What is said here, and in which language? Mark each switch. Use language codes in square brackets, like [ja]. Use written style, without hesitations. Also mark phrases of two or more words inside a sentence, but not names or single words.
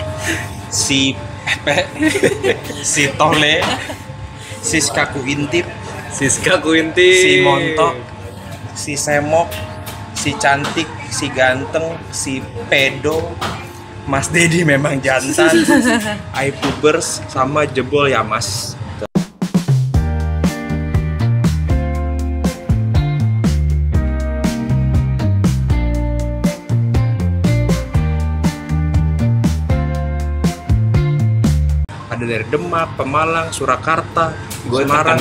[id] si Pepe, si Tole, Siska Kuintip, Siska Kuinti, si Montok, si Semok, si Cantik, si Ganteng, si Pedo, Mas Dedi memang jantan, iPubers, sama Jebol ya Mas. Ada dari Demak, Pemalang, Surakarta, Semarang,